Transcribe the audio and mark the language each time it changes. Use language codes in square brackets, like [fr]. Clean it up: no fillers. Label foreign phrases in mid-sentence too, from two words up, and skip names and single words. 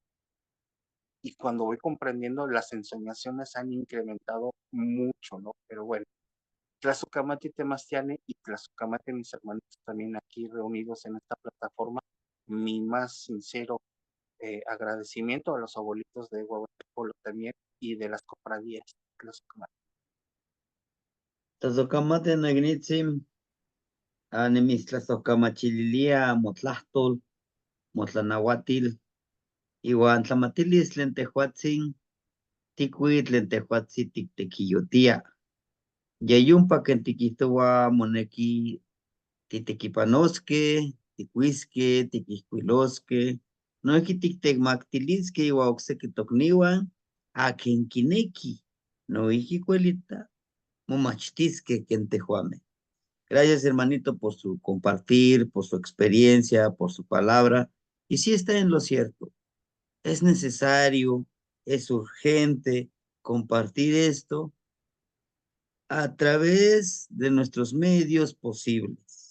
[es] Y cuando voy comprendiendo, las ensoñaciones han incrementado mucho, ¿no? Pero bueno, [nah] Tlazocamati Temastiane [es] y Tlazocamati, mis hermanitos también aquí reunidos en esta plataforma, mi más sincero agradecimiento a los abuelitos de Huehuetepolo también y de las cofradías Tlazocamati. [nah] Tazocamate nagnitzim, anemistlasocamachililia, motlahtol, motlanahuatil, iwan tlamatilis tlen tehuatzin, tikuit tlen tehuatzi tiktequiyotia. Yayumpa ken tikihtowa moneki titequipanoske, tikuiske, tiquihcuilosque, noihki tiktemactilisque iua ocseki tokniuan, akin kineki, noihki kuelita, momachtisque ken tehuameh. [es] Gracias, hermanito, por su compartir, por su experiencia, por su palabra. Y sí está en lo cierto. Es necesario, es urgente compartir esto a través de nuestros medios posibles.